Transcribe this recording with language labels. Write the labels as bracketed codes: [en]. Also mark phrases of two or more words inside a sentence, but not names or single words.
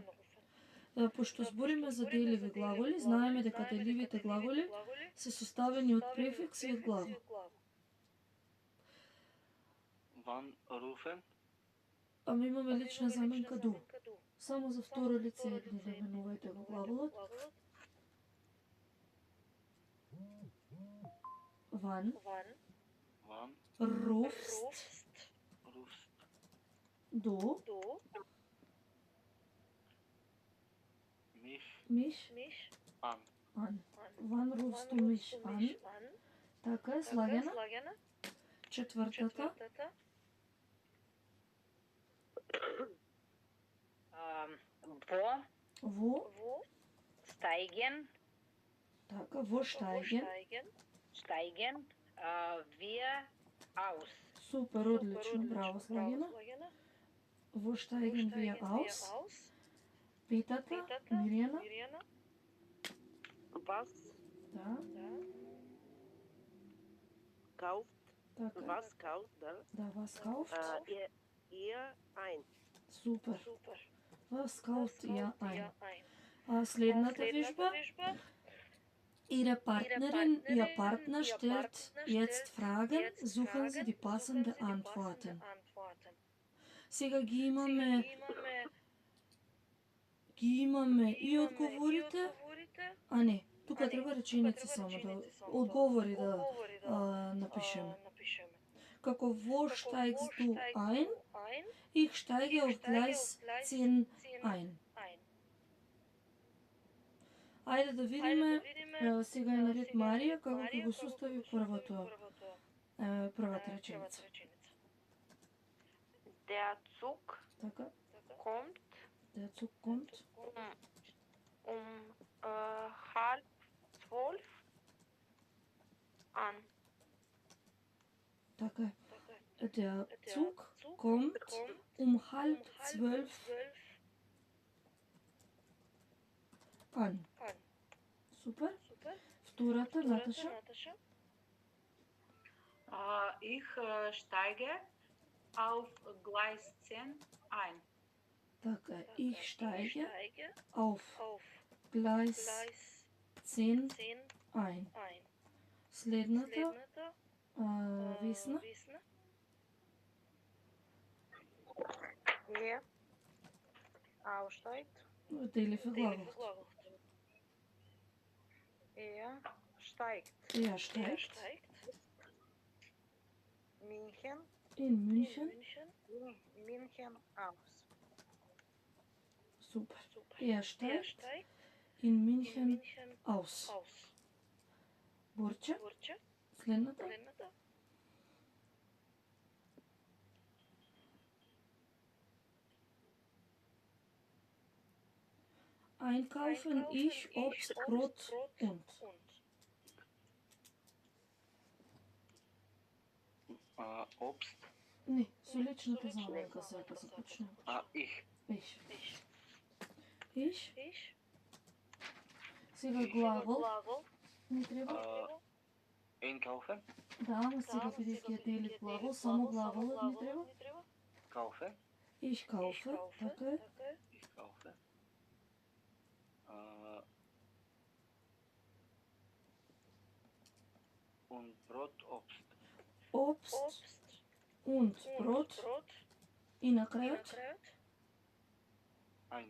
[mk] Пошто збориме за деливи глаголи, знаеме дека деливите глаголи се составени од префикс и од глагол. [de] Wann rufen. [mk] Ама имаме лична заменка ду. Само за второ лице едни заменувајте го глаголот. [de] Ван. Ван. Руфст. Руфст. Ду. Миш. Миш. Ан. An. Wann rufst du mich an. [mk] Така е, слагена. Четвртата. Во. [de] Steigen. Така, wo steigen. Steigen. Wir aus. [mk] Супер, одлично, браво, Слагена. [de] Wo steigen wir aus. Петата, Мирјана. Was [mk] Да, [de] kauft? [mk] така. [de] Was kauft? Da. [mk] Да, [de] was kauft. Ihr ein. [mk] Супер. [de] Was kauft ihr ein. [mk] Следната вежба. [de] Ihre Partnerin, ihr Partner stellt jetzt Fragen, suchen Sie die passende Antworten. [mk] Сега ги имаме и одговорите, а не, тука треба реченици само да одговори да напишеме. [de] Како wo steigst du ein? Ich steige auf Gleis 10 ein. [mk] Ајде да видиме, сега е наред Марија, како ќе го состави првата реченица. [de] Der Zug [mk] Така, [de] kommt der Zug kommt halb 12 an. [mk] така е. [de] Der Zug kommt halb 12 an. [mk] Супер. Втората, Наташа. [de] Ich steige auf Gleis 10 ein. [mk] Така е. [de] Ich steige auf Gleis 10 ein. [mk] Следната, Весна. [de] Ihr aussteigt. [mk] Делив е глагол. [de] Er steigt. Er steigt München. in München. München aus. Super. Er steigt in München aus. [mk] Борче. Следната. [de] Einkaufen ich Obst, Brot und. Обст. [mk] Не, со личната заменка сега започнем. [de] Ich. Ich. [mk] Сега глагол. Не треба. [de] Einkaufen. [mk] Да, ама сега бидејќи е делив глагол, само глаголот не треба. [de] Kaufen. Ich kaufe, [mk] така е. [de] Ich kaufe. Und Brot, Obst. Obst und Brot. [mk] И накрая [de] Ein.